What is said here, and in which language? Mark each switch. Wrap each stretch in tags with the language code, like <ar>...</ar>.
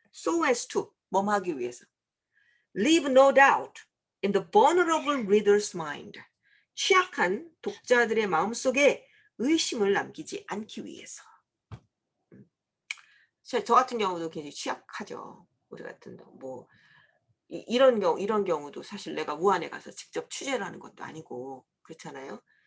<en>So as to</en> <ko>뭐뭐 하기 위해서.</ko> <en>Leave no doubt in the vulnerable reader's mind.</en> <ko>취약한 독자들의 마음속에 의심을 남기지 않기 위해서. 저 같은 경우도 굉장히 취약하죠. 우리 같은 뭐 이런 경우도 사실 내가 우한에 가서 직접 취재를 하는 것도 아니고 그렇잖아요.</ko>